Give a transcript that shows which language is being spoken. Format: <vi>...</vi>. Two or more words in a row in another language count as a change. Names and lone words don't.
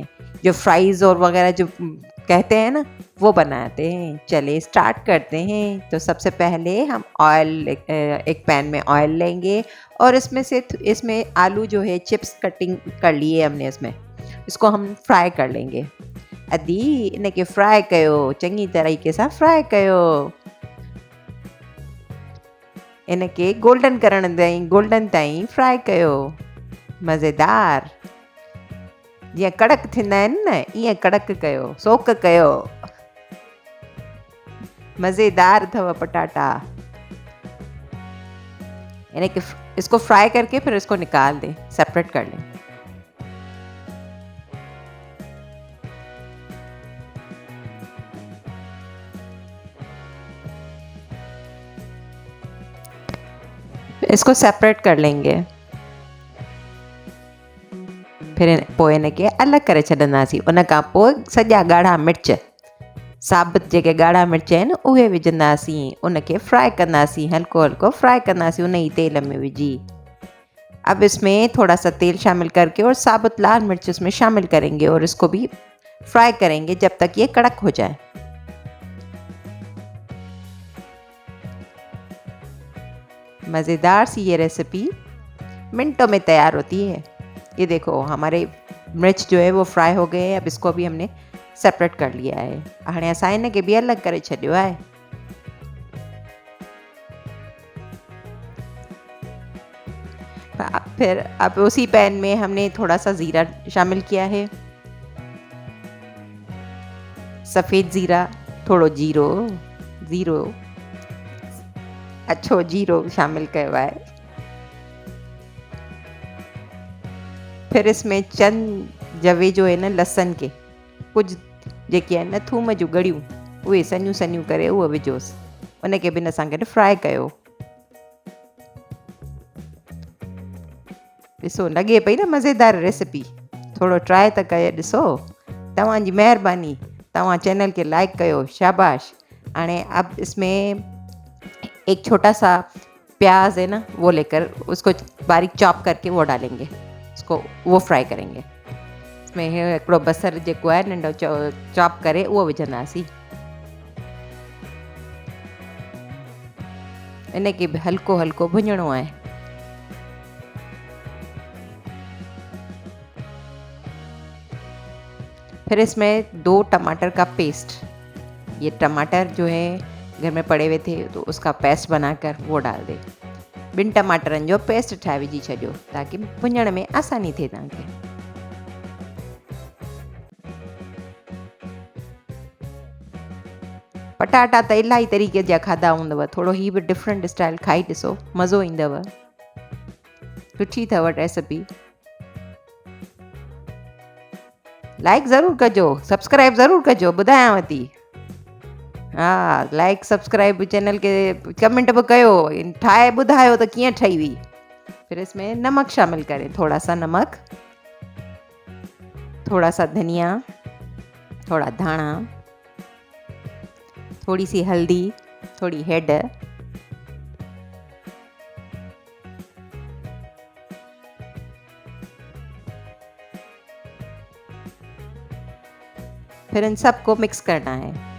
<ur>جو فرائز اور وغیرہ جو کہتے ہیں نا، وہ بناتے ہیں. چلیے اسٹارٹ کرتے ہیں. تو سب سے پہلے ہم ایک پین میں آئل لیں گے اور اس میں آلو جو ہے</ur> <en>chips cutting</en> <ur>کر لیے ہم نے اس میں. اس کو ہم فرائی کر لیں گے.</ur> <sd>अदी इनके फ्राई कयो, चङी तरीक़े सां फ्राई कयो। इनके गोल्डन ताईं फ्राई कयो। मज़ेदार जीअं कड़क थींदा आहिनि न, ईअं कड़क कयो, सोक कयो। मज़ेदार अथव पटाटा।</sd> <ur>اس کو فرائی کرکے پھر اس کو نکال دیں، سیپریٹ کر لیں. اس کو سیپریٹ کر لیں گے.</ur> <sd>फिर पोइ इनखे अलॻि करे छॾंदासीं। उन खां पोइ सॼा ॻाढ़ा मिर्च, साबित जेके ॻाढ़ा मिर्च आहिनि उहे विझंदासीं। उनखे फ्राई कंदासीं, हल्को हल्को फ्राई कंदासीं उन ही तेल में विझी।</sd> <ur>اب اس میں تھوڑا سا تیل شامل کرکے اور ثابت لال مرچ اس میں شامل کریں گے اور اس کو بھی فرائی کریں گے جب تک یہ کڑک ہو جائے. مزیدار سی یہ ریسیپی منٹوں میں تیار ہوتی ہے. یہ دیکھو ہمارے مرچ جو ہے وہ فرائی ہو گئے ہیں. اب اس کو بھی ہم نے سیپریٹ کر لیا ہے.</ur> <sd>हाणे असां इनखे भी अलॻि करे छॾियो आहे।</sd> <ur>پھر اب اسی پین میں ہم نے تھوڑا سا زیرہ شامل کیا ہے، سفید زیرہ,</ur> <sd>थोड़ो ज़ीरो अच्छो जीरो शामिल कयो आहे।</sd> <ur>پھر اس میں چند جوے جو ہے نہ لہسن کے کچھ</ur> <sd>जेके आहिनि न थूम जूं ॻड़ियूं, उहे सनियूं सनियूं करे उहे विझोसि। उनखे बि हिन सां गॾु फ्राई कयो। ॾिसो लॻे पई न मज़ेदार रेसिपी। थोरो ट्राई त करे ॾिसो। तव्हांजी महिरबानी। तव्हां चैनल के लाइक कयो, शाबाश।</sd> <ur>هاڻي اب اس میں ایک چھوٹا سا پیاز ہے نا، وہ لے کر اس کو باریک چاپ کرکے وہ ڈالیں گے. اس کو وہ فرائی کریں گے.</ur> <sd>इसमें हिकिड़ो बसर जेको आहे नंढो चॉप करे उहो विझंदासीं। इनखे बि हल्को हल्को भुञणो आहे।</sd> <ur>پھر اس میں 2 ٹماٹر کا پیسٹ، یہ ٹماٹر جو ہے گھر میں پڑے ہوئے تھے تو اس کا پیسٹ بنا کر وہ ڈال دے.</ur> <sd>2 टमाटरनि जो पेस्ट ठाहे विझी छॾियो ताकि भुञण में आसानी थिए तव्हांखे। पटाटा त इलाही तरीक़े जा खाधा हूंदव, थोरो ही बि</sd> <en>different style</en> <sd>खाई ॾिसो, मज़ो ईंदव। सुठी अथव रेसिपी। लाइक ज़रूरु कजो, सब्सक्राइब ज़रूरु कजो, ॿुधायांव थी। हाँ,</sd> <en>like subscribe</en> <sd>चैनल के कमेंट भी कयो, ठाहे ॿुधायो त कीअं ठही हुई।</sd> <ur>پھر اس میں نمک شامل کریں، تھوڑا سا نمک، تھوڑا سا دھنیا، تھوڑا دھانا، تھوڑی سی ہلدی، تھوڑی ہیڈ، پھر ان سب کو مکس کرنا ہے.</ur>